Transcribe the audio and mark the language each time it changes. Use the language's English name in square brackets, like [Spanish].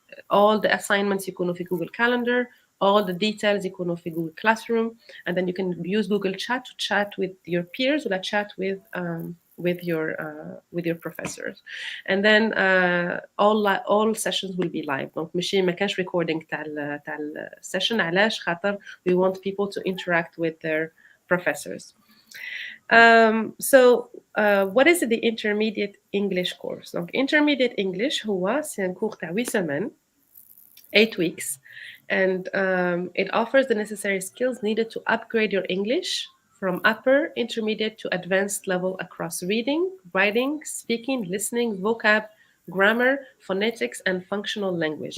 [English] All the assignments [Arabic] يكونوا في [English] Google Calendar. All the details يكونوا في Google Classroom. And then you can use Google Chat to chat with your peers or chat with your professors, and then all sessions will be live. [French] Donc [Arabic] ماشي ما كانش recording تاع session. علاش خاطر [English] we want people to interact with their professors. So what is the intermediate English course? [French] Donc [English] intermediate English [Arabic] هو [French] c'est un cours [Arabic] تاع [French] 8 semaines, [English] 8 weeks, and it offers the necessary skills needed to upgrade your English from upper, intermediate to advanced level across reading, writing, speaking, listening, vocab, grammar, phonetics, and functional language.